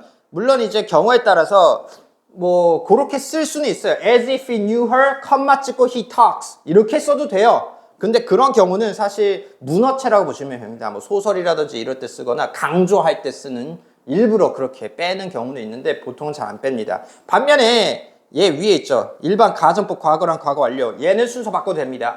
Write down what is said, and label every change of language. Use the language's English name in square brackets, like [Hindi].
[Korean] 물론 이제 경우에 따라서 뭐 그렇게 쓸 수는 있어요. [English] As if he knew her, [Korean] 컴마 찍고 [English] he talks. [Korean] 이렇게 써도 돼요. 근데 그런 경우는 사실 문어체라고 보시면 됩니다. 뭐 소설이라든지 이럴 때 쓰거나 강조할 때 쓰는 일부러 그렇게 빼는 경우는 있는데 보통은 잘 안 뺍니다. 반면에 얘 위에 있죠. 일반 가정법 과거랑 과거 완료. 얘는 순서 바꿔도 됩니다.